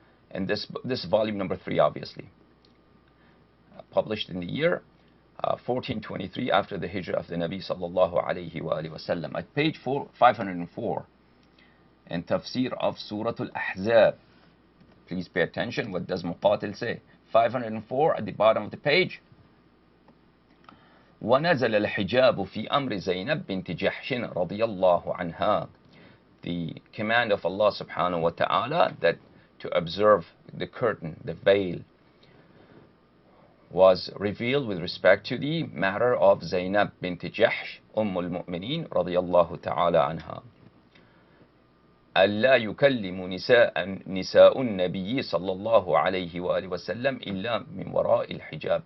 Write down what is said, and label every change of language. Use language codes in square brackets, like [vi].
[en] And this volume number 3, obviously, published in the year 1423 after the Hijrah of the Nabi sallallahu alayhi wa alihi wasallam, at page 504, and tafsir of Surah Al-Ahzab. Please pay attention. What does Muqatil say? 504 at the bottom of the page. [ar] ونزل الحجاب في أمر زينب بنت جحش رضي الله عنها. [en] The command of Allah subhanahu wa ta'ala that to observe the curtain, the veil, was revealed with respect to the matter of Zainab bint Jahsh, al-Mu'mineen radiyallahu ta'ala anha. [ar] ألا يكلم نساء النبي صلى الله عليه وآله وسلم إلا من وراء الحجاب.